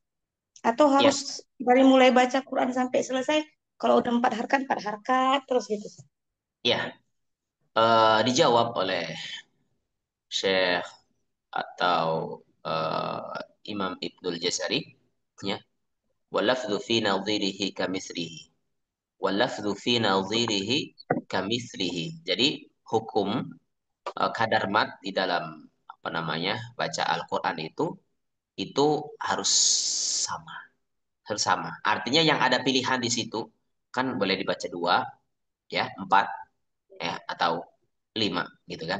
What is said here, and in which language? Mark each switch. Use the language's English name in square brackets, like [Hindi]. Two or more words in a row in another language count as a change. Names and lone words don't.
[Indonesian] Atau Ya, harus dari mulai baca Quran sampai selesai, kalau udah 4 harkat, 4 harkat terus gitu. ya. Dijawab oleh Syekh atau Imam Ibnul Jazari, ya. [Arabic] واللفظ في نظيره كمثله. واللفظ في نظيره كمثله. [Indonesian] Jadi hukum kadar mat di dalam apa namanya baca Al-Quran itu harus sama, harus sama. Artinya yang ada pilihan di situ kan boleh dibaca 2, ya, 4, ya, atau 5 gitu kan.